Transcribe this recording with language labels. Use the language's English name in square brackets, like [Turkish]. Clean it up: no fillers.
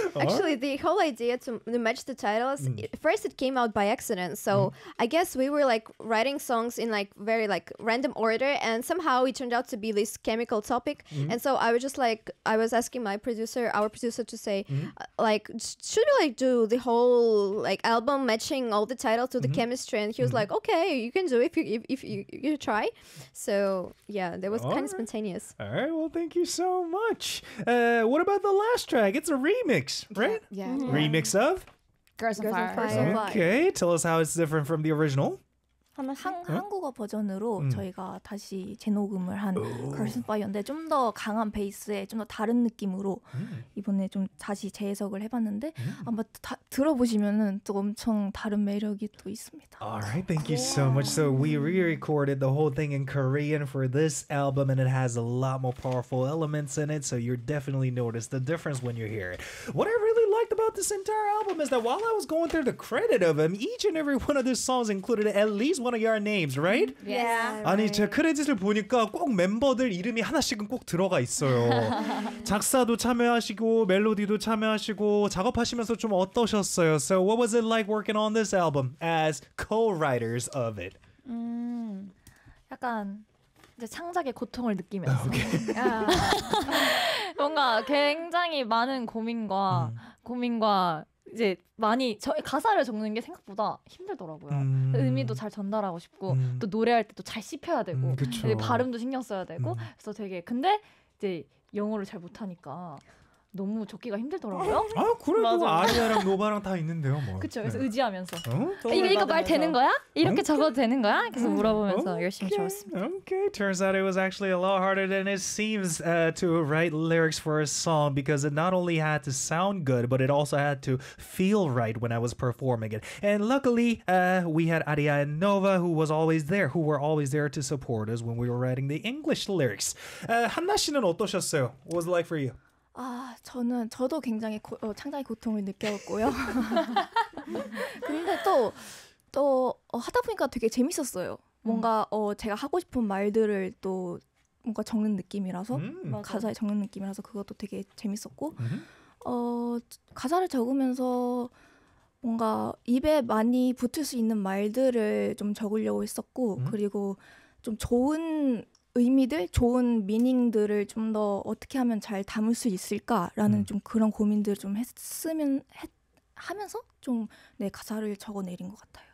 [English] Actually, the whole idea to match the titles, first it came out by accident, so I guess we were like writing songs in like very like random order, and somehow it turned out to be this chemical topic, and so I was just like, I was asking our producer to say, like, should we like do the whole like album matching all the titles to the chemistry, and he was like, okay, you can do if you try. So yeah, that was kind of spontaneous. All right, well, thank you so much. What about the last track? It's a remix, right? Yeah. Remix of Girls on Fire. Okay, tell us how it's different from the original. [Korean] 한국어 버전으로 저희가 다시 재녹음을 한 Girls on Fire인데 좀 더 강한 베이스에 좀 더 다른 느낌으로 이번에 좀 다시 재해석을 해봤는데 아마 들어보시면은 또 엄청 다른 매력이 또 있습니다. [English] Alright, thank you so much. So we re-recorded the whole thing in Korean for this album, and it has a lot more powerful elements in it. So you definitely notice the difference when you hear it. What I really liked about this entire album is that while I was going through the credit of them, each and every one of these songs included at least one of your names, right? Yeah. Right. [Korean] 아니 제 크레딧을 보니까 꼭 멤버들 이름이 하나씩은 꼭 들어가 있어요. 작사도 참여하시고 멜로디도 참여하시고 작업하시면서 좀 어떠셨어요? [English] So what was it like working on this album as co-writers of it? [Korean] 약간 이제 창작의 고통을 느끼면서 [English] okay. [Korean] 뭔가 굉장히 많은 고민과 이제 많이 저 가사를 적는 게 생각보다 힘들더라고요. 의미도 잘 전달하고 싶고 또 노래할 때도 잘 씹혀야 되고 발음도 신경 써야 되고 그래서 되게 근데 이제 영어를 잘 못하니까 너무 적기가 힘들더라고요. 아 그래도 아리아랑 노바랑 다 있는데요, 뭐. 그렇죠. 그래서 네. 의지하면서 이거 말 되는 거야? 이렇게 okay. 적어도 되는 거야? 계속 물어보면서 열심히 적었습니다. [English] Okay, turns out it was actually a lot harder than it seems to write lyrics for a song because it not only had to sound good, but it also had to feel right when I was performing it. And luckily, we had Aria and Nova who were always there to support us when we were writing the English lyrics. [Korean] 한나 씨는 어떠셨어요? [English] What was it like for you? [Korean] 아, 저도 굉장히 창작의 고통을 느꼈고요. 근데 또 하다 보니까 되게 재밌었어요. 뭔가 제가 하고 싶은 말들을 또 뭔가 적는 느낌이라서 가사에 적는 느낌이라서 그것도 되게 재밌었고 가사를 적으면서 뭔가 입에 많이 붙을 수 있는 말들을 좀 적으려고 했었고 그리고 좀 좋은 의미들, 좋은 미닝들을 좀 더 어떻게 하면 잘 담을 수 있을까라는 좀 그런 고민들을 좀 하면서 좀 내 가사를 적어 내린 것 같아요.